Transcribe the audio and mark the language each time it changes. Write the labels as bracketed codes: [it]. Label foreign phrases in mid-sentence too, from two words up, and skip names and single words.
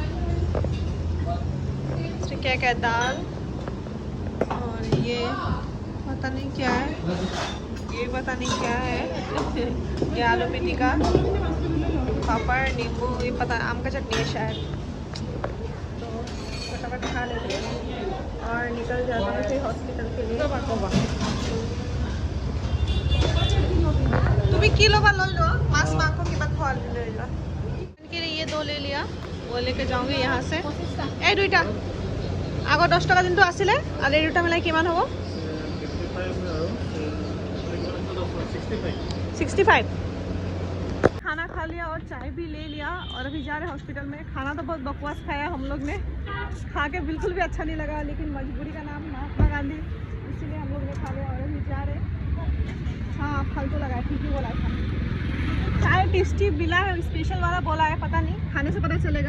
[hi] इसमें क्या क्या दाल और ये पता नहीं क्या है ये पता नहीं क्या है ये आलू मेथी का पापड़ नींबू ये पता आम का चटनी है शायद तो फटाफट खा लेते हैं और निकल जाते हैं फिर हॉस्पिटल के लिए तुम्हें किलो बा लो मांस मांगो की बात खोल ले लो इनके लिए ये 2 ले लिया वो लेके जाऊंगी यहाँ से [as] এ দুটা আগৰ 10 টকা যোনটো আছিলে আৰু এই দুটা মিলাই কিমান হ'ব? 65। [hi] खाना खा लिया और चाय भी ले लिया और अभी जा रहे हैं हॉस्पिटल में। खाना तो बहुत बकवास खाया हम लोग ने, खा के बिल्कुल भी अच्छा नहीं लगा, लेकिन मजबूरी का नाम महात्मा गांधी, इसीलिए हम लोग ने खा लिया और अभी जा रहे हैं। हाँ फालतू लगा है, ठीक ही बोला था। चाय टेस्टी मिला है, स्पेशल वाला बोला है, पता नहीं खाने से पता चलेगा।